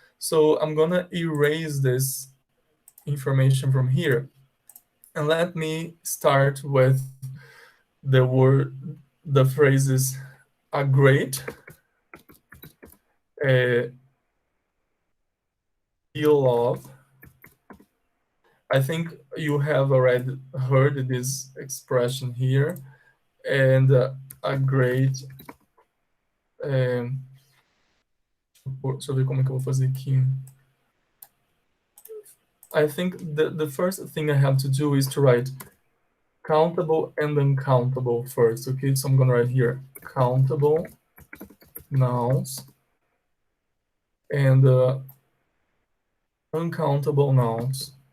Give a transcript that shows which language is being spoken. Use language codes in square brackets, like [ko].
[en] So I'm gonna erase this information from here, and let me start with the phrases a great, a deal of. I think you have already heard this expression here, and a great. [pt] Deixa eu ver como é que eu vou fazer aqui. [en] I think the first thing I have to do is to write countable and uncountable first. Okay, so I'm gonna write here countable nouns and uncountable nouns.